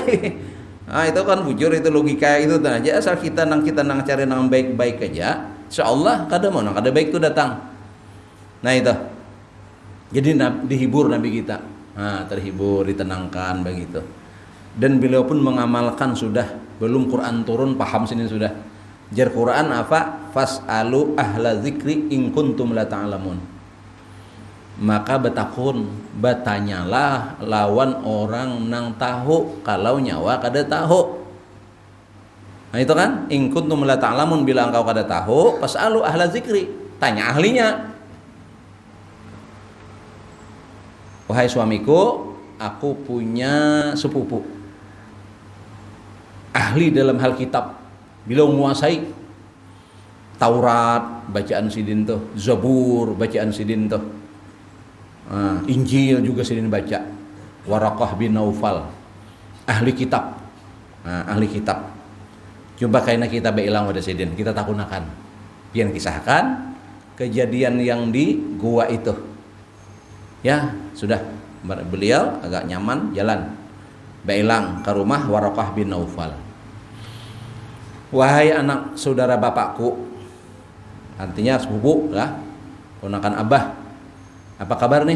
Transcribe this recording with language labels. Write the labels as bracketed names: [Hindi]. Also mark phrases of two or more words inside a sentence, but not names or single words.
[Banjar] Nah itu kan bujur, itu logika itu aja, asal kita nang cari nang baik-baik aja, insyaallah kada baik itu datang. Nah itu jadi dihibur Nabi kita, nah terhibur, ditenangkan begitu. Dan beliau pun mengamalkan sudah, belum Quran turun paham sini sudah. Jar Quran apa? [Arabic] فاسألوا أهل الذكر إن كنتم لا تعلمون. [Banjar] Maka betakun, bertanyalah lawan orang nang tahu kalau nyawa kada tahu. Nah itu kan, [Arabic] إن كنتم لا تعلمون, [Banjar] bila engkau kada tahu, [Arabic] فاسألوا أهل الذكر, [Banjar] tanya ahlinya. Wahai suamiku, aku punya sepupu ahli dalam hal kitab, beliau menguasai Taurat bacaan sidin tuh, Zabur bacaan sidin tuh, Injil juga sidin baca. Waraqah bin Naufal ahli kitab, ahli kitab. Coba kaina kita beilang pada sidin, kita takunakan pian kisahkan kejadian yang di gua itu. Ya sudah, beliau agak nyaman jalan beilang ke rumah Waraqah bin Naufal. Wahai anak saudara bapakku, artinya sepupu lah, ponakan abah, apa kabar nih?